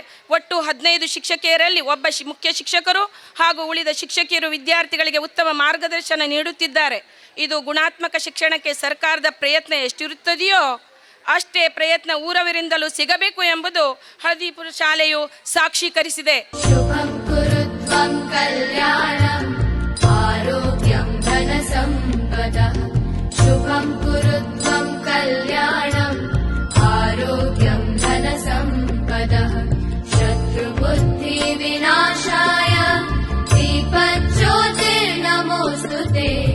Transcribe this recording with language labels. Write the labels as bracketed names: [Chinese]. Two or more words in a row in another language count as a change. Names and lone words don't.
[Kannada] ಒಟ್ಟು 15 ಶಿಕ್ಷಕಿಯರಲ್ಲಿ 1 ಮುಖ್ಯ ಶಿಕ್ಷಕರು ಹಾಗೂ ಉಳಿದ ಶಿಕ್ಷಕಿಯರು ವಿದ್ಯಾರ್ಥಿಗಳಿಗೆ ಉತ್ತಮ ಮಾರ್ಗದರ್ಶನ ನೀಡುತ್ತಿದ್ದಾರೆ. ಇದು ಗುಣಾತ್ಮಕ ಶಿಕ್ಷಣಕ್ಕೆ ಸರ್ಕಾರದ ಪ್ರಯತ್ನ ಎಷ್ಟಿರುತ್ತದೆಯೋ ಅಷ್ಟೇ ಪ್ರಯತ್ನ ಊರವರಿಂದಲೂ ಸಿಗಬೇಕು ಎಂಬುದು ಹಳದಿಪುರ ಶಾಲೆಯು ಸಾಕ್ಷೀಕರಿಸಿದೆ. [Sanskrit] ಶುಭಂ ಕುರುತ್ವಂ ಕಲ್ಯಾಣಂ ಆರೋಗ್ಯಂ ಧನ ಸಂಪದಃ. ಶುಭಂ ಕುರುತ್ವಂ ಕಲ್ಯಾಣಂ ಆರೋಗ್ಯಂ ಧನ ಸಂಪದಃ. ಶತ್ರು ಬುದ್ಧಿ ವಿನಾಶಾಯ ದೀಪಜ್ಯೋತಿರ್ನಮೋಸ್ತುತೆ.